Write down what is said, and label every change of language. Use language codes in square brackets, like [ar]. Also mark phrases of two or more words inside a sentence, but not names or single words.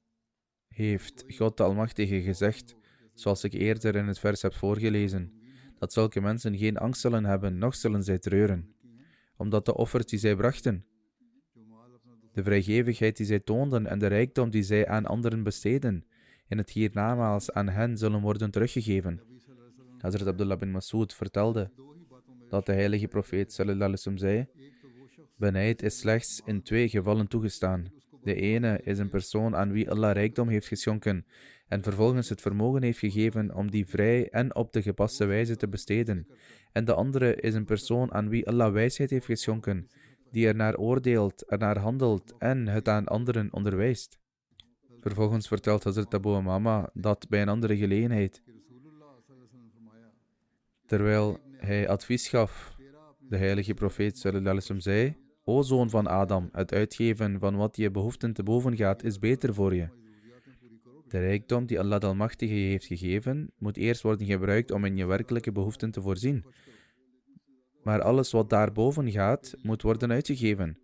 [nl] Daarom heeft God de Almachtige gezegd, zoals ik eerder in het vers heb voorgelezen, dat zulke mensen geen angst zullen hebben, noch zullen zij treuren, omdat de offers die zij brachten, de vrijgevigheid die zij toonden en de rijkdom die zij aan anderen besteden, in het hiernamaals aan hen zullen worden teruggegeven. Hazrat Abdullah bin Mas'ud vertelde dat de heilige profeet [ar] صلى الله عليه وسلم [nl] zei: benijd is slechts in 2 gevallen toegestaan. De ene is een persoon aan wie Allah rijkdom heeft geschonken en vervolgens het vermogen heeft gegeven om die vrij en op de gepaste wijze te besteden. En de andere is een persoon aan wie Allah wijsheid heeft geschonken, die ernaar oordeelt, ernaar handelt en het aan anderen onderwijst. Vervolgens vertelt Hazrat Abu Umama dat bij een andere gelegenheid, terwijl hij advies gaf, de heilige profeet [ar] صلى الله عليه وسلم [nl] zei: O zoon van Adam, het uitgeven van wat je behoeften te boven gaat is beter voor je. De rijkdom die Allah de Almachtige je heeft gegeven, moet eerst worden gebruikt om in je werkelijke behoeften te voorzien. Maar alles wat daarboven gaat, moet worden uitgegeven.